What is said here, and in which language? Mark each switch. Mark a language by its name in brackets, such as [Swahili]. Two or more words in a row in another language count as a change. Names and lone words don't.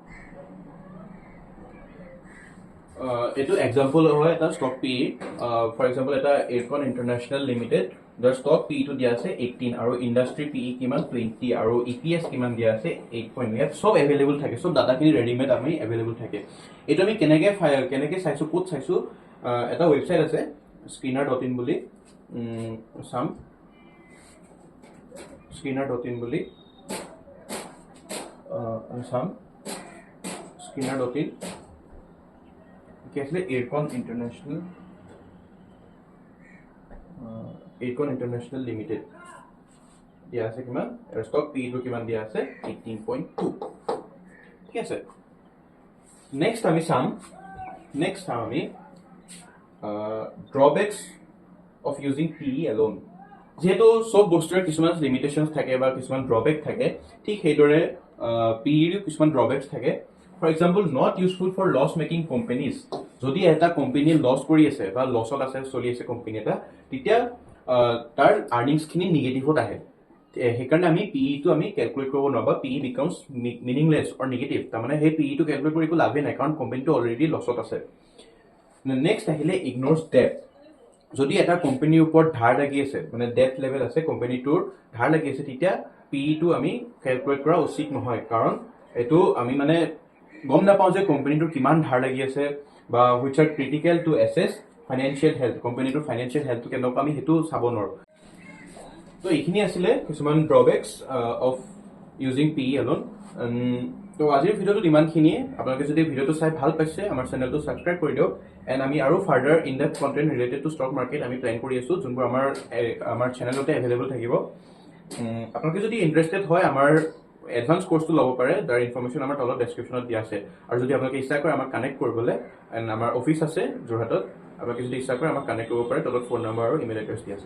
[Assamese] এটো এক্সাম্পল হয় এটা [English] stock PE for example [Assamese] এটা এৰকন ইন্টাৰনেশ্যনেল লিমিটেড যাৰ [English] stock PE টো [Assamese] দিয়া আছে 18 আৰু [English] industry PE [Assamese] কিমান 20 আৰু EPS কিমান দিয়া আছে 8 ইয়াত সব এভেইলেবল থাকে সব ডাটাখিনি ৰেডিমেড আমি এভেইলেবল থাকে এটো আমি কেনেকে চাইছো কোড চাইছো এটা ওয়েবসাইট আছে screener.in বুলি সাম screener.in বুলি সাম screener.in কি আছে এরকন ইন্টাৰনেশ্যনেল লিমিটেড দিয়া আছে কিমান ষ্টক PE টো কিমান দিয়া আছে 18.2 ঠিক আছে নেক্সট আমি চাম আমি [English] drawbacks of using PE alone [Assamese] যেহেতু সব বস্তুৰ কিছুমান লিমিটেশনস থাকে বা কিছুমান ড্ৰবেক থাকে ঠিক সেইদৰে PE ৰ কিছুমান ড্ৰবেক্স থাকে [English] For example, not useful for loss-making companies. [Assamese] যদি এটা কোম্পানী লছ কৰি আছে বা লছত আছে চলি আছে কোম্পানী এটা তেতিয়া তাৰ আৰ্নিংছ খিনি নেগেটিভত আহে সেইকাৰণে আমি PE টো আমি ক্যালকুলেট কৰিব নোৱাৰা [English] PE becomes meaningless or negative [Assamese] তাৰমানে সেই PE টো ক্যালকুলেট কৰি একো লাভ নাই কাৰণ কোম্পানীটো অলৰেডি লছত আছে নেক্সট আহিলে [English] ignores debt [Assamese] যদি এটা কোম্পানীৰ ওপৰত ধাৰ লাগি আছে মানে [English] debt level [Assamese] আছে কোম্পানীটোৰ ধাৰ লাগি আছে তেতিয়া PE টো আমি ক্যালকুলেট কৰা উচিত নহয় কাৰণ এটো আমি মানে গম নাপাওঁ যে কোম্পানীটোৰ কিমান ধাৰ লাগি আছে বা [English] which are critical to assess financial health [Assamese] কোম্পানীটোৰ [English] financial healthটো [Assamese] কেনেকুৱা আমি হেতু চাব নোৱাৰো তো এইখিনি আছিল কিছুমান [English] drawbacks of using PE [Assamese] এলোন তো আজিৰ ভিডিওটো ইমানখিনিয়ে আপোনালোকে যদি ভিডিওটো চাই ভাল পাইছে আমাৰ চেনেলটো সাবস্ক্ৰাইব কৰি দিয়ক এন্ড আমি আৰু [English] further in depth content related to stock market [Assamese] আমি প্ল্যান কৰি আছো যোনবোৰ আমাৰ চেনেলতে এভেইলেবল থাকিব আপোনালোকে যদি ইন্টাৰেষ্টেড হয় আমাৰ [English] advance courseটো [Assamese] লব পাৰে তাৰ ইনফৰমেশন আমাৰ তলত ডেসক্ৰিপশনত দিয়া আছে আৰু যদি আপোনালোকে ইচ্ছা কৰে আমাক কানেক্ট কৰিবলৈ এন্ড আমাৰ অফিস আছে যোৰহাটত আপোনালোকে যদি ইচ্ছা কৰে আমাক কানেক্ট কৰিব পাৰে তলত ফোন নম্বৰ আৰু [English] email address [Assamese] দিয়া আছে